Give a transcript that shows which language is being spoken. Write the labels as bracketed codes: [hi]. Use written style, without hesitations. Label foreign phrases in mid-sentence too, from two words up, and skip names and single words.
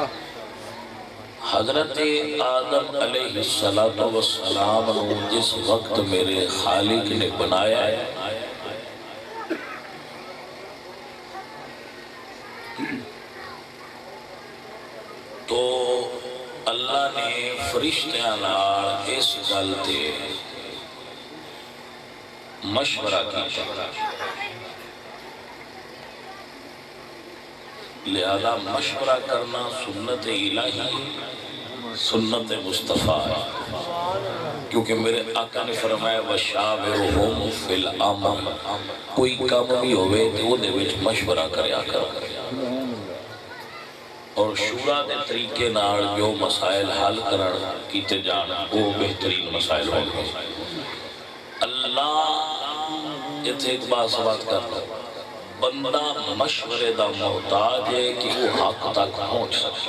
[pa] حضرت آدم علیہ السلام جس وقت میرے خالق نے بنایا ہے، تو اللہ نے فرشتیاں نال اس گل تے مشورہ کیا، [ur] لہذا مشورہ کرنا سنت الہی، سنت مصطفیٰ ہے، کیونکہ میرے آقا نے فرمایا [ar] وَشَاوِرُهُمْ فِي الْأَمْرِ، [pa] کوئی کام بھی ہوئے تو وہ دے وچ مشورہ کریا کر، اور شورا دے طریقے نال جو مسائل حل کرن کیتے جان وہ بہترین مسائل ہوں گے۔ اللہ اتھے ایک بات کرتا بندہ مشورے دا محتاج ہے کہ وہ حق تک پہنچ سکے۔